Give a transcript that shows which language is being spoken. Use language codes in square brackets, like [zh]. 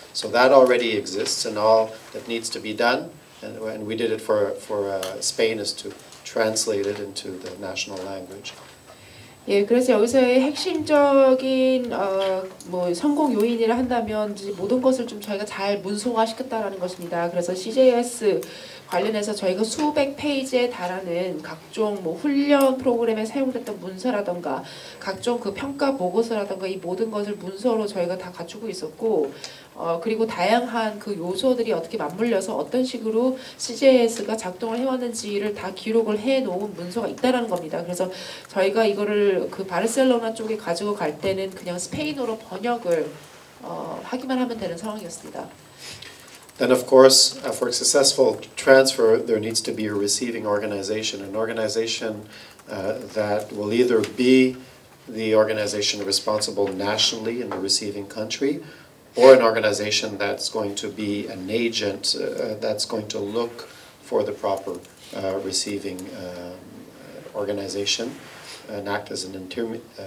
[en] So that already exists, and all that needs to be done, and we did it for Spain, is to translate it into the national language. [ko] 예, 그래서 여기서의 핵심적인 뭐 성공 요인이라 한다면 모든 것을 좀 저희가 잘 문서화시켰다라는 것입니다. 그래서 CJS 관련해서 저희가 수백 페이지에 달하는 각종 뭐 훈련 프로그램에 사용됐던 문서라던가 각종 그 평가 보고서라던가 이 모든 것을 문서로 저희가 다 갖추고 있었고 그리고 다양한 그 요소들이 어떻게 맞물려서 어떤 식으로 CJS가 작동을 해왔는지를 다 기록을 해놓은 문서가 있다라는 겁니다. 그래서 저희가 이거를 그 바르셀로나 쪽에 가지고 갈 때는 그냥 스페인어로 번역을 하기만 하면 되는 상황이었습니다. [en] Then, of course, for successful transfer, there needs to be a receiving organization, an organization that will either be the organization responsible nationally in the receiving country, or an organization that's going to be an agent that's going to look for the proper receiving organization and act as an intermediary.